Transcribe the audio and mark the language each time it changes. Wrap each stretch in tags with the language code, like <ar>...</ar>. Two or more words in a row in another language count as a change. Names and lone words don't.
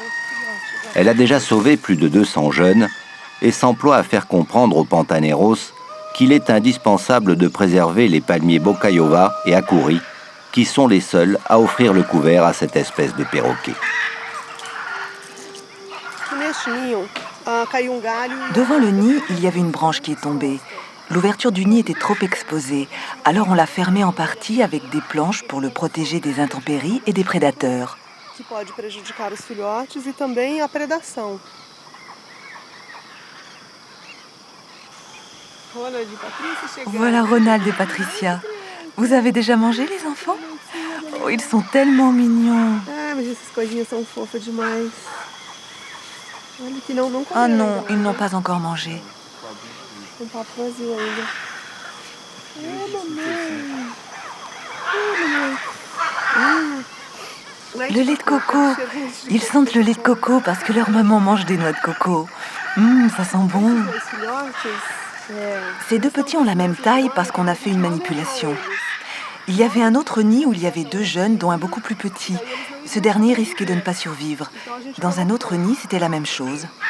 <fr>Elle a déjà sauvé plus de 200 jeunes et s'emploie à faire comprendre aux Pantaneros qu'il est indispensable de préserver les palmiers Bocaiova et Acuri, qui sont les seuls à offrir le couvert à cette espèce de perroquet. Devant le nid, il y avait une branche qui est tombée. L'ouverture du nid était trop exposée, alors on l'a fermé en partie avec des planches pour le protéger des intempéries et des prédateurs.</fr> <pt>Que pode prejudicar os filhotes e também a predação.</pt> <fr>Voilà Ronald et Patricia. Vous avez déjà mangé, les enfants? Oh, ils sont tellement mignons.</fr> <pt>Ah, mas essas coisinhas são fofas demais. Olha que não comeram.</pt> <fr>Ah non, ils n'ont pas encore mangé.</fr> <pt>Um papo vazio ainda. Mamãe. Mamãe.</pt> <fr>Le lait de coco. Ils sentent le lait de coco parce que leur maman mange des noix de coco. Ça sent bon. Ces deux petits ont la même taille parce qu'on a fait une manipulation. Il y avait un autre nid où il y avait deux jeunes, dont un beaucoup plus petit. Ce dernier risquait de ne pas survivre. Dans un autre nid, c'était la même chose.</fr>